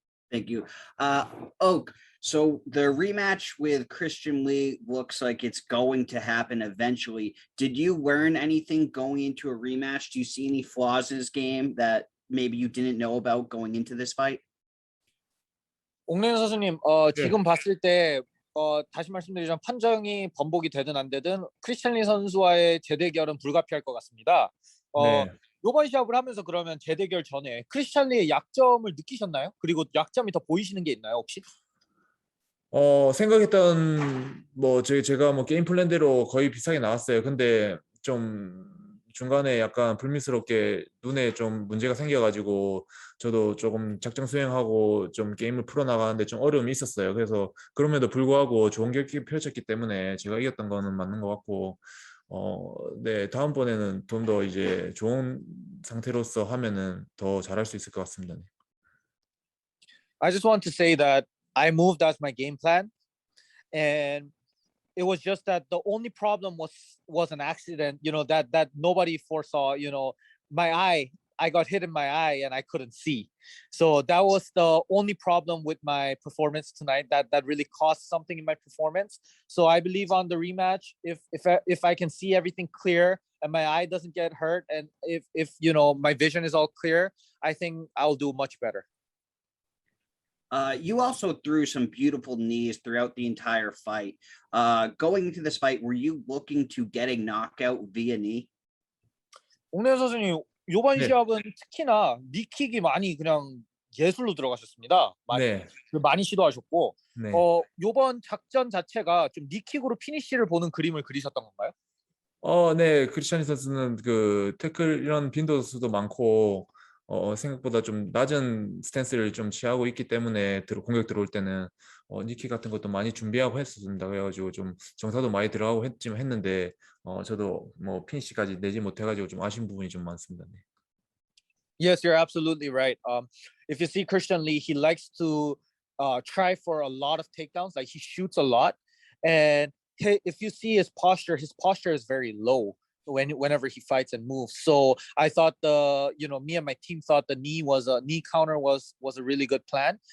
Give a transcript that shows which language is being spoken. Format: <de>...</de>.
<en>Thank you. Oak, so the rematch with Christian Lee looks like it's going to happen eventually. Did you learn anything going into a rematch? Do you see any flaws in his game that maybe you didn't know about going into this fight?</en> <ko>옥래현 선수님, 네. 지금 봤을 때 다시 말씀드리자면 판정이 번복이 되든 안 되든 크리스찬 리 선수와의 재대결은 불가피할 것 같습니다. 네. 이번 시합을 하면서 그러면 재대결 전에 크리스찬 리의 약점을 느끼셨나요? 그리고 약점이 더 보이시는 게 있나요, 혹시? 생각했던 뭐 제가 뭐 게임 플랜대로 거의 비슷하게 나왔어요. 근데 좀 중간에 약간 불미스럽게 눈에 좀 문제가 생겨가지고 저도 조금 작전 수행하고 좀 게임을 풀어나가는데 좀 어려움이 있었어요. 그래서 그럼에도 불구하고 좋은 경기 펼쳤기 때문에 제가 이겼던 거는 맞는 것 같고 네, 다음번에는 좀 더 이제 좋은 상태로서 하면은 더 잘할 수 있을 것 같습니다.</ko> <en>I just want to say that I moved as my game plan, and it was just that the only problem was an accident, that nobody foresaw. My eye, I got hit in my eye and I couldn't see. So that was the only problem with my performance tonight, that really caused something in my performance. So I believe on the rematch, if I can see everything clear and my eye doesn't get hurt, and if my vision is all clear, I think I'll do much better. You also threw some beautiful knees throughout the entire fight. Going into this fight, were you looking to get a knockout via knee?</en> <ko>옥래현 선수님, 이번 네. 시합은 특히나 니킥이 많이 그냥 예술로 들어가셨습니다. 네. 많이 시도하셨고, 네. 이번 작전 자체가 좀 니킥으로 피니쉬를 보는 그림을 그리셨던 건가요? 네, 크리스찬 선수는 그 태클 이런 빈도수도 많고 생각보다 좀 낮은 스탠스를 좀 취하고 있기 때문에 공격 들어올 때는 니킥 같은 것도 많이 준비하고 했었습니다. 그래가지고 좀 정사도 많이 들어가고 했는데 저도 뭐 피니시까지 내지 못해가지고 좀 아쉬운 부분이 좀 많습니다. 네.</ko> <en>Yes, you're absolutely right. If you see Christian Lee, he likes to try for a lot of takedowns. Like, he shoots a lot, and if you see his posture is very low whenever he fights and moves. So I thought me and my team thought the knee counter was a really good plan.</en>